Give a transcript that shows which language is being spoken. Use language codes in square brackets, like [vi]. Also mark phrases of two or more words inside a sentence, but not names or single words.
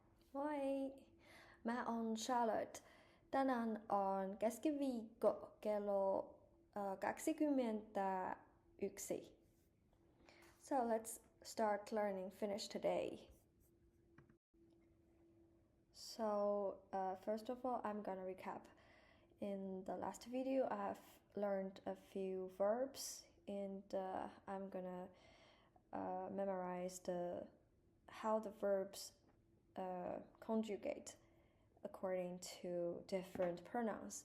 [fi] Moi! Mä oon Charlotte. Tänään on keskiviikko kello 21. [en] So let's start learning Finnish today. First of all, I'm gonna recap. In the last video, I've learned a few verbs and I'm gonna memorize how the verbs conjugate according to different pronouns.